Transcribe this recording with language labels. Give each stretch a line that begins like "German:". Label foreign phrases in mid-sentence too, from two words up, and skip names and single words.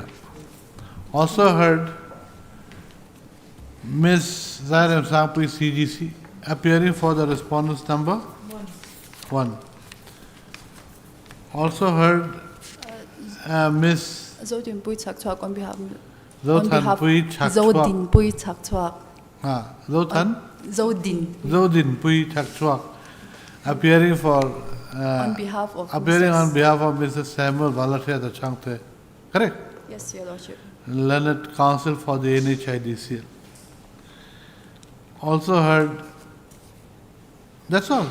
English: Also heard Ms. Zairem Sampui CGC appearing for the respondents number 1. Also heard Ms. Zodin Pui Chakchwak on behalf Zodhan Pui Chakchwak. Zodin Pui Chakchwak. Zodin Pui Chakchwak appearing for on behalf of Mr. Samuel Valatia the Changte. Correct? Yes, Your Lordship. Learned counsel for the NHIDCL. Also heard, that's all.